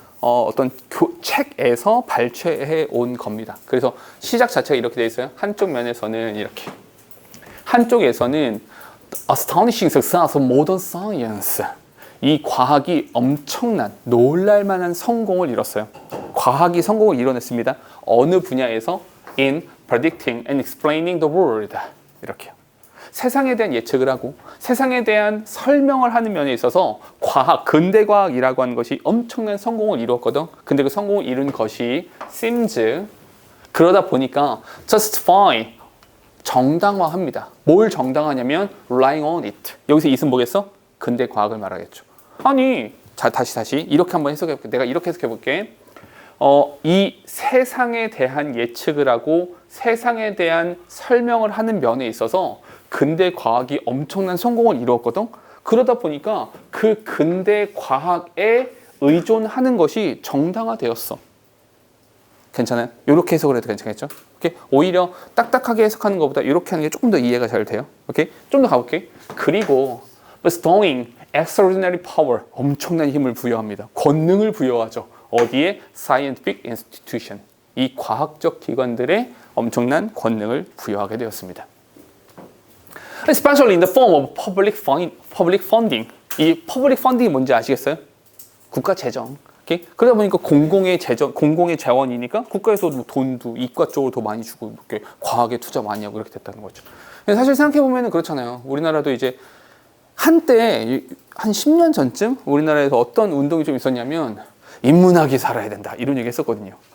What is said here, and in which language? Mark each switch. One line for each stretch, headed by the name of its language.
Korean: 어떤 책에서 발췌해 온 겁니다. 그래서 시작 자체가 이렇게 돼 있어요. 한쪽 면에서는 이렇게 한쪽에서는
English: Astonishing success of modern science
Korean: 이 과학이 엄청난 놀랄만한 성공을 이뤘어요. 과학이 성공을 이뤄냈습니다. 어느 분야에서?
English: In predicting and explaining the world
Korean: 이렇게요. 세상에 대한 예측을 하고 세상에 대한 설명을 하는 면에 있어서 과학, 근대과학이라고 하는 것이 엄청난 성공을 이루었거든. 근데 그 성공을 이룬 것이 seems 그러다 보니까 justify 정당화합니다. 뭘 정당화하냐면
English: relying on it.
Korean: 여기서 it은 뭐겠어? 근대과학을 말하겠죠. 아니 자 다시 이렇게 한번 해석해볼게. 내가 이렇게 해석해볼게. 이 세상에 대한 예측을 하고 세상에 대한 설명을 하는 면에 있어서 근대 과학이 엄청난 성공을 이루었거든. 그러다 보니까 그 근대 과학에 의존하는 것이 정당화되었어. 괜찮아요? 이렇게 해석을 해도 괜찮겠죠? 오케이? 오히려 딱딱하게 해석하는 것보다 이렇게 하는 게 조금 더 이해가 잘 돼요. 오케이? 좀 더 가볼게. 그리고
English: bestowing extraordinary power
Korean: 엄청난 힘을 부여합니다. 권능을 부여하죠. 어디에?
English: Scientific institution.
Korean: 이 과학적 기관들에 엄청난 권능을 부여하게 되었습니다.
English: Especially in the form of public funding.
Korean: 이 public funding이 뭔지 아시겠어요? 국가 재정. 오케이? 그러다 보니까 공공의 재원이니까 국가에서도 돈도 이과 쪽으로 더 많이 주고 이렇게 과학에 투자 많이 하고 이렇게 됐다는 거죠. 사실 생각해 보면 그렇잖아요. 우리나라도 이제 한때 한 10년 전쯤 우리나라에서 어떤 운동이 좀 있었냐면 인문학이 살아야 된다 이런 얘기 했었거든요.